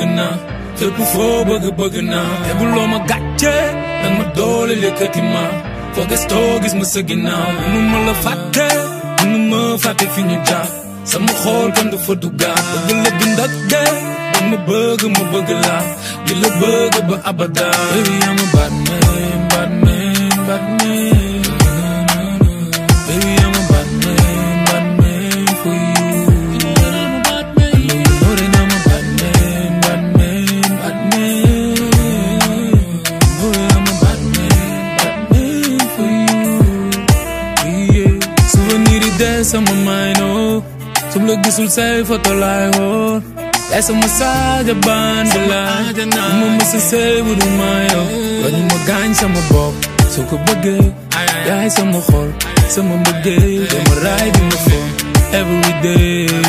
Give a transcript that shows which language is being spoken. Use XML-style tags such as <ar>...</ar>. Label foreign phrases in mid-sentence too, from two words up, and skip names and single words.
<wo>naa lépp foo bëgg naa teguloo ma gàcce dang ma doole yëkkati ma foo gëstoo gis ma sa ginnaaw mënuma la fàtte fi ñu jaar sama xool kan du fa duggaat bëgg la dund ak de dang ma bëgg la di la bëgg ba abada</wo> <en>baby I'm a bad man bad man bad man baby I'm a bad man bad man for you</en> <wo>sama mind oh sum la gisul say photo lay xool yaay sama saaja band la ma mësa sey bu du ma yow wañu ma gaañ sama bopp soo ko bëggee yaay sama xol sama mbëggee dama raay di ma fo</wo> <en>every day</en>